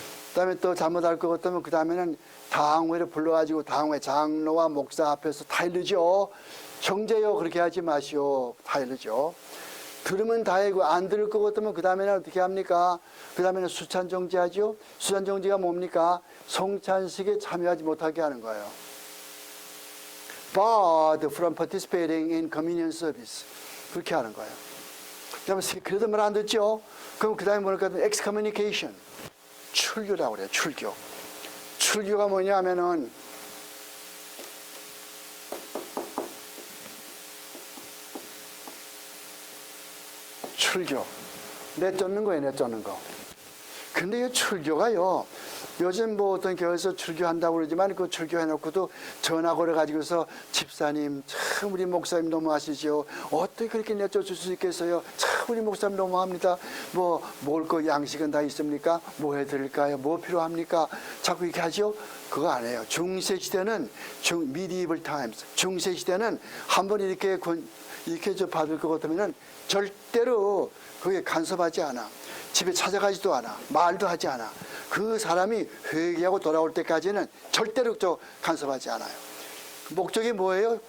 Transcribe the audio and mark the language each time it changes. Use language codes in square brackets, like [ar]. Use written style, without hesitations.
[ko] 그다음에 또 잘못할 것 같으면 그 다음에는 당회를 불러가지고 당회 장로와 목사 앞에서 타일르죠. 형제요 그렇게 하지 마시오. 타일르죠. 들으면 다행이고 안 들을 것 같으면 그 다음에는 어떻게 합니까? 그 다음에는 수찬정지하죠. 수찬정지가 뭡니까? 성찬식에 참여하지 못하게 하는 거예요. [en] Barred from participating in communion service. [ko] 그렇게 하는 거예요. 그래도 말 안 듣죠? 그럼 그 다음에 뭐랄까? excommunication. 출교라고 그래요. 출교. 출교가 뭐냐 하면은 출교. 내쫓는 거예요. 내쫓는 거. 근데 이 출교가요. 요즘 뭐 어떤 교회에서 출교한다고 그러지만 그 출교해놓고도 전화 걸어가지고서 집사님 참 우리 목사님 너무하시죠. 어떻게 그렇게 내쫓을 수 있겠어요. 참 우리 목사님 너무합니다. 뭐 먹을 거 양식은 다 있습니까? 뭐 해드릴까요? 뭐 필요합니까? 자꾸 이렇게 하죠. 그거 안 해요. 중세시대는 medieval times. 중세시대는 한번 이렇게 저 받을 것 같으면은 절대로 그게 간섭하지 않아. 집에 찾아가지도 않아. 말도 하지 않아. 그 사람이 회개하고 돌아올 때까지는 절대로 간섭하지 않아요. 목적이 뭐예요?